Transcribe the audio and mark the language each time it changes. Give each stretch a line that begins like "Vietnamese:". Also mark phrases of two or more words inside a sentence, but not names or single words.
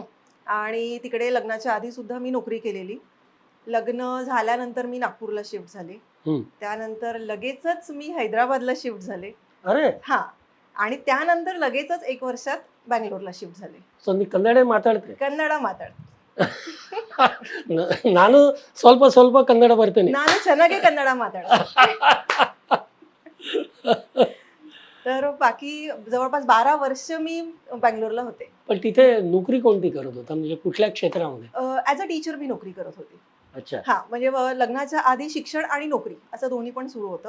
Marathi: आणि तिकडे लग्नाच्या आधी सुद्धा मी नोकरी केलेली. लग्न झाल्यानंतर मी नागपूरला शिफ्ट झाले. त्यानंतर लगेचच मी हैदराबादला शिफ्ट झाले. अरे. आणि त्यानंतर लगेचच 1 वर्षात बँगलोरला शिफ्ट झाले. सो मी कन्नड माताडते.
Kannada: ಕನ್ನಡ ಮಾತಾಡ. ನಾನು ಸ್ವಲ್ಪ ಕನ್ನಡ ಬರ್ತೇನೆ. ನಾನು ಚೆನ್ನಾಗಿ ಕನ್ನಡ ಮಾತಾಡ.
Marathi: तर बाकी जवळपास 12 वर्ष मी बँगलोरला होते. पण तिथे नोकरी कोणती करत होता, म्हणजे कुठल्या क्षेत्रामध्ये?
English: as a teacher
Marathi: मी नोकरी करत होते. अच्छा. म्हणजे लग्नाच्या आधी शिक्षण आणि नोकरी असं दोन्ही पण सुरू होतं.